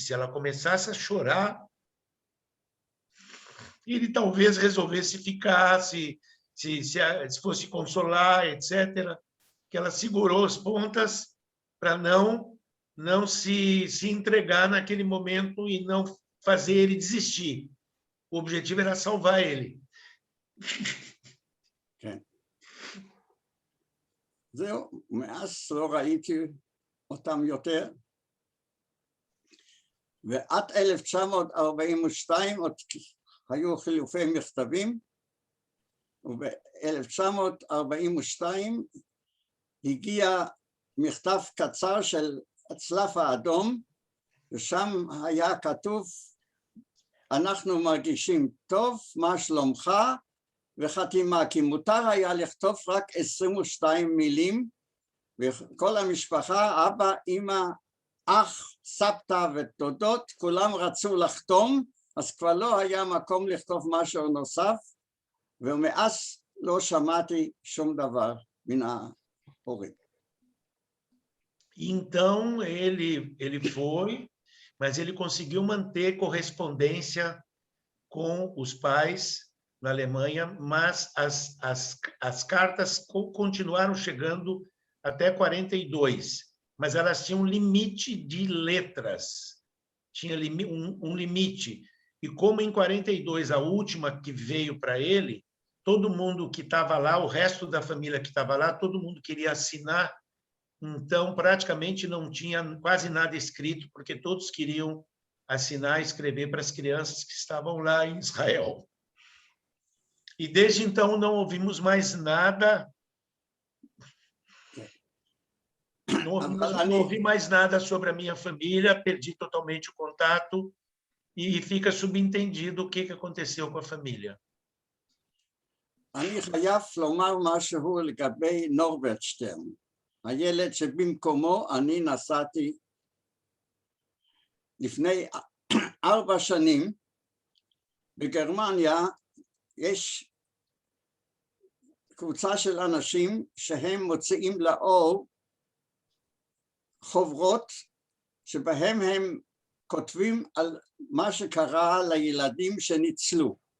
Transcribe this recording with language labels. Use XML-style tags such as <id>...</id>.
<pt>Se ela começasse a chorar, ele talvez resolvesse ficar, se fosse consolar, etc. Que ela segurou as pontas para não se entregar naquele momento e não fazer ele desistir. O objetivo era salvar ele.</pt> <he>כן. זהו, מאז לא ראיתי אותם יותר. ועד 1942 עוד היו חילופי מכתבים, וב-1942 הגיע מכתב קצר של הצלף האדום, ושם היה כתוב, אנחנו מרגישים טוב, מה שלומך, וחתימה, כי מותר היה לכתוב רק 22 מילים, וכל המשפחה, אבא, אמא, אח, סבתא ודודות, כולם רצו לחתום, אז כבר לא היה מקום לכתוב משהו נוסף, ומאז לא שמעתי שום דבר מן ההורים.</he> <pt>Então, ele foi, mas ele conseguiu manter correspondência com os pais na Alemanha, mas as cartas continuaram chegando até 42, mas elas tinham um limite de letras, tinha um limite. E como em 42, a última que veio para ele, todo mundo que estava lá, o resto da família que estava lá, todo mundo queria assinar, então praticamente não tinha quase nada escrito, porque todos queriam assinar e escrever para as crianças que estavam lá em Israel. E desde então não ouvimos mais nada, não ouvi mais nada sobre a minha família, perdi totalmente o contato e fica subentendido o que aconteceu com a família.</pt> <he>אני חייב לומר משהו לגבי נורברט שטרן, הילד שבמקומו אני נסעתי לפני 4 שנים. בגרמניה יש קבוצה של אנשים שהם מוציאים לאור חוברות שבהם הם כותבים על מה שקרה לילדים שניצלו.</he>